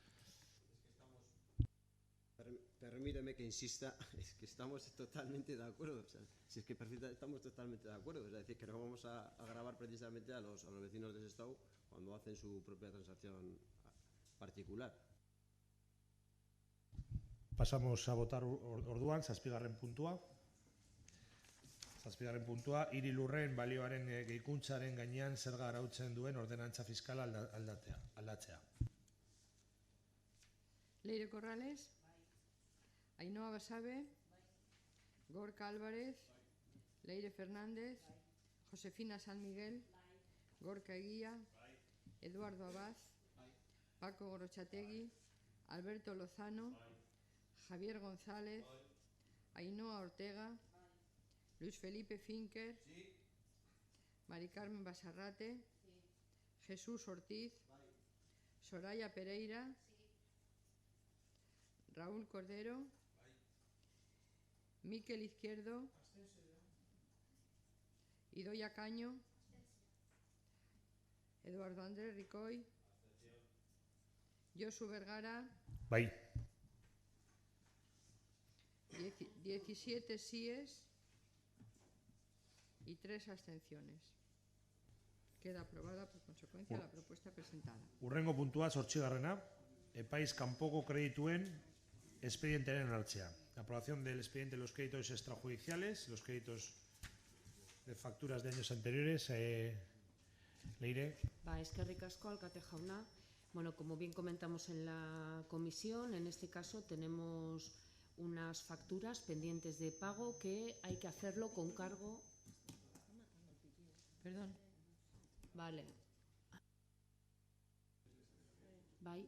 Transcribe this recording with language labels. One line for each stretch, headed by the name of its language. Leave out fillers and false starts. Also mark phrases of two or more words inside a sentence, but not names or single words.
Spanish: Permíteme que insista, es que estamos totalmente de acuerdo. O sea, si es que estamos totalmente de acuerdo. Es decir, que no vamos a agravar precisamente a los vecinos de Sestao cuando hacen su propia transacción particular. Pasamos a votar
Basque: orduan, zazpigarren puntua. Zazpigarren puntua, hiri lurren balioaren gehikuntzaren gainean zerga arautzen duen ordenantza fiskala aldatzea. Leire Corrales. Ainhoa Basabe. Gorka Álvarez. Leire Fernández. Josefina San Miguel. Gorka Eguía. Eduardo Abad. Paco Gorrotxategi. Alberto Lozano. Javier González. Ainhoa Ortega. Luis Felipe Finker. Mari Carmen Basarrate. Jesús Ortiz. Soraya Pereira. Raúl Cordero. Miquel Izquierdo. Idoia Caño. Eduardo Andrés Ricoy. Josu Vergara. Bai.
Spanish: 17 síes y 3 abstenciones. Queda aprobada por consecuencia la propuesta presentada.
Basque: Hurrengo puntua, 8garrena, epaiz kanpoko kredituen expedientaren hartzea.
Spanish: La aprobación del expediente de los créditos extrajudiciales, los créditos de facturas de años anteriores. Leire.
Basque: Eskerrik asko, alkate jauna.
Spanish: Bueno, como bien comentamos en la comisión, en este caso tenemos unas facturas pendientes de pago que hay que hacerlo con cargo. Perdón. Vale. Vale.